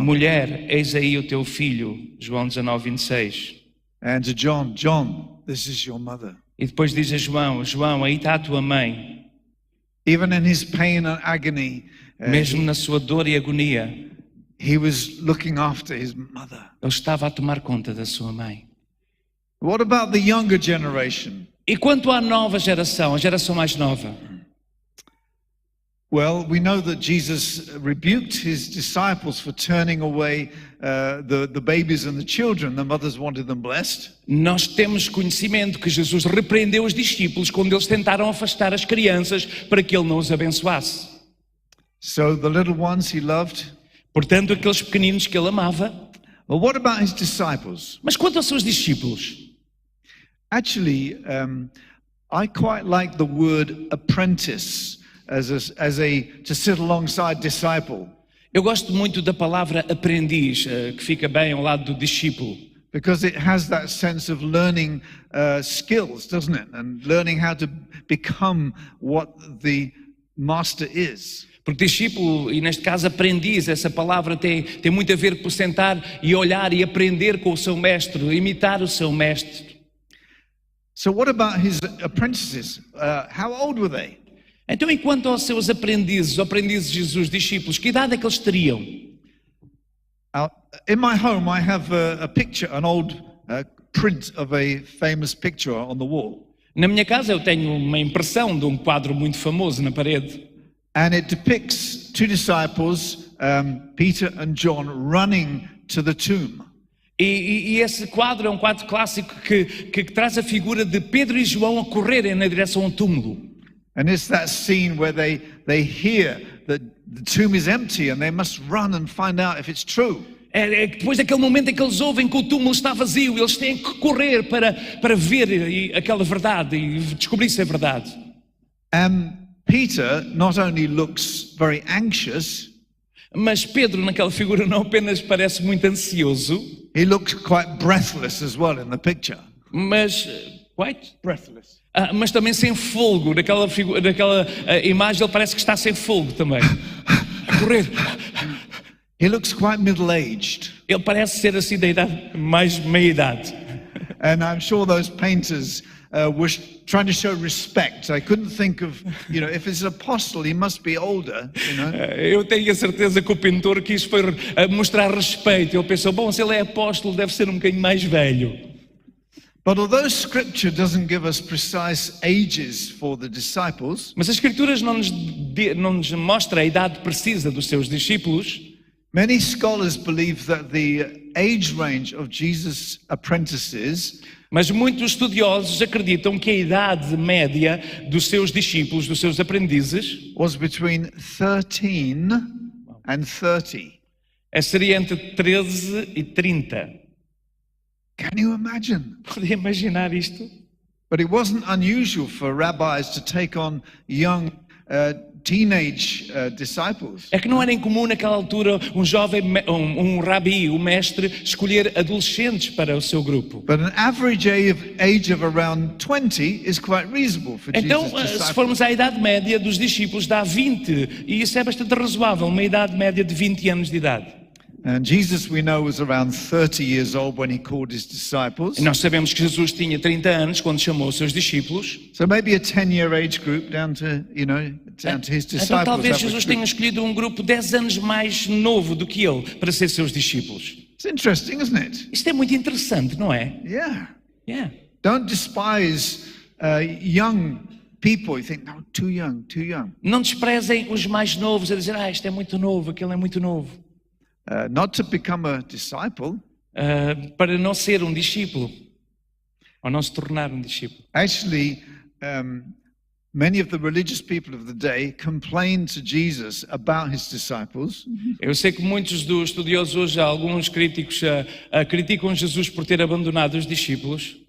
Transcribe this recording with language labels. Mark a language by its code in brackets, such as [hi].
[pt] mulher, eis aí o teu filho, João 19:26. [en] And to John, "John, this is your mother." [pt] E depois diz a João: João, aí está a tua mãe. [en] Even in his pain and agony, [pt] Mesmo na sua dor e agonia, [en] he was looking after his mother. [pt] ele estava a tomar conta da sua mãe. [en] What about the younger generation? [pt] E quanto à nova geração, a geração mais nova? [en] Well, we know that Jesus rebuked his disciples for turning away the babies and the children. The mothers wanted them blessed. [pt] Nós temos conhecimento que Jesus repreendeu os discípulos quando eles tentaram afastar as crianças para que ele não os abençoasse. [en] So the little ones he loved. [pt] Portanto, aqueles pequeninos que ele amava. [en] Well, what about his disciples? [pt] Mas quanto aos seus discípulos? [en] Actually, I quite like the word apprentice to sit alongside disciple, [pt] Eu gosto muito da palavra aprendiz, que fica bem ao lado do discípulo. [en] because it has that sense of learning skills, doesn't it? And learning how to become what the master is. [pt] Porque discípulo, e neste caso aprendiz, essa palavra tem muito a ver com sentar e olhar e aprender com o seu mestre, imitar o seu mestre. [en] So what about his apprentices? How old were they? [pt] Então, enquanto aos seus aprendizes, os aprendizes de Jesus, discípulos, que idade é que eles teriam? [en] In my home, I have a picture, an old print of a famous picture on the wall. [pt] Na minha casa eu tenho uma impressão de um quadro muito famoso na parede. [en] And it depicts two disciples, Peter and John, running to the tomb. [pt] E esse quadro é um quadro clássico que traz a figura de Pedro e João a correrem na direção ao túmulo. [en] And it's that scene where they hear that the tomb is empty and they must run and find out if it's true. [pt] É depois daquele momento em que eles ouvem que o túmulo está vazio, eles têm que correr para ver aquela verdade e descobrir se é verdade. [en] And Peter not only looks very anxious, [pt] Mas Pedro, naquela figura, não apenas parece muito ansioso, [en] he looks quite breathless as well in the picture. [pt] mas [en] Breathless. [pt] mas também sem folgo. Naquela imagem ele parece que está sem folgo também. A correr. [en] He looks quite middle-aged. [pt] Ele parece ser assim da idade, mais meia-idade. [en] And I'm sure those painters were trying to show respect. I couldn't think of, if it's an apostle, he must be older, [pt] Eu tenho a certeza que o pintor quis foi mostrar respeito. Ele pensou, bom, se ele é apóstolo, deve ser um bocadinho mais velho. [en] But although Scripture doesn't give us precise ages for the disciples, [pt] Mas as Escrituras não nos mostra a idade precisa dos seus discípulos. [en] many scholars believe that the age range of Jesus' apprentices [pt] Mas muitos estudiosos acreditam que a idade média dos seus discípulos, dos seus aprendizes, [en] was between 13 and 30. [pt] seria entre 13 e 30. [en] Can you imagine? [pt] Pode imaginar isto? [en] But it wasn't unusual for rabbis to take on young teenage disciples. [pt] É que não era incomum naquela altura um jovem, um rabi, o mestre, escolher adolescentes para o seu grupo. [en] But an average age of around 20 is quite reasonable for [pt] Então, [en] Jesus' [pt] se [en] disciples. [pt] formos à idade média dos discípulos, dá 20, e isso é bastante razoável, uma idade média de 20 anos de idade. [en] And Jesus, we know, was around 30 years old when he called his disciples. [pt] E nós sabemos que Jesus tinha 30 anos quando chamou os seus discípulos. [en] So maybe a 10-year age group down to his disciples. [pt] Então talvez [en] average Jesus group. [pt] tenha escolhido um grupo 10 anos mais novo do que ele para ser seus discípulos. [en] It's interesting, isn't it? [pt] Isto é muito interessante, não é? [en] Yeah. Yeah. Don't despise young people. You think, no, too young, too young. [pt] Não desprezem os mais novos a dizer, isto é muito novo, aquele é muito novo. [en] Not to become a disciple. [pt] Para não ser um discípulo, ou não se tornar um discípulo. [en] Actually, many of the religious people of the day complained to Jesus about his disciples. [pt] Eu sei que muitos dos estudiosos hoje, alguns críticos, criticam Jesus por ter abandonado os discípulos.